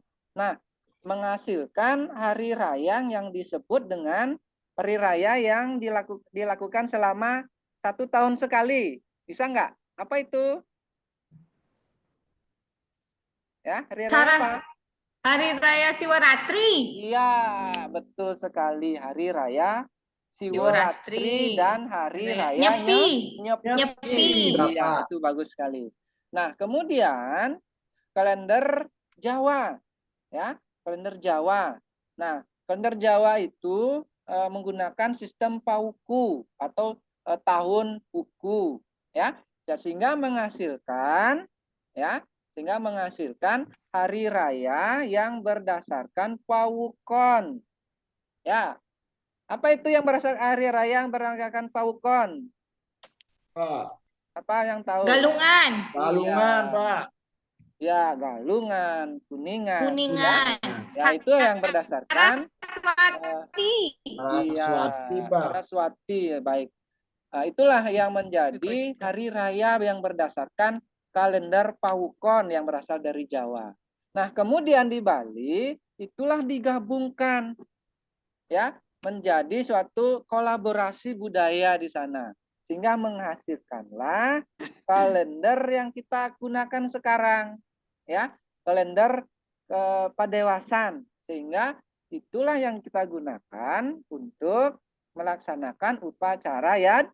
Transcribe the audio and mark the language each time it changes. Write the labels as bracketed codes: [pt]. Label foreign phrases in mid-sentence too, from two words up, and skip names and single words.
[id] Nah, menghasilkan hari raya yang disebut dengan hari raya yang dilakukan selama 1 tahun sekali. Bisa nggak? Apa itu? Ya, hari raya Cara apa? Hari Raya Siwaratri. Iya, betul sekali. Hari raya Siworatri Siwaratri. dan hari raya Nyepi. Nyepi. Nyepi. Iya, Bapak. itu bagus sekali. Nah, kemudian kalender Jawa, ya, kalender Jawa. Nah, kalender Jawa itu menggunakan sistem pauku atau tahun uku, ya, sehingga menghasilkan, ya, sehingga menghasilkan hari raya yang berdasarkan pawukon. Ya, apa itu yang berdasarkan hari raya yang berdasarkan pawukon? Pak. Apa yang tahu? Galungan. Galungan, Iya. Pak. Ya, Galungan, Kuningan, ya. Kuningan. Ya, itu yang berdasarkan Saraswati. iya, Saraswati, Pak. Saraswati, ya, baik. Nah, itulah yang menjadi hari raya yang berdasarkan kalender Pawukon yang berasal dari Jawa. Nah, kemudian di Bali itulah digabungkan, ya, menjadi suatu kolaborasi budaya di sana, sehingga menghasilkanlah kalender yang kita gunakan sekarang, ya, kalender kepadewasan, sehingga itulah yang kita gunakan untuk melaksanakan upacara yad.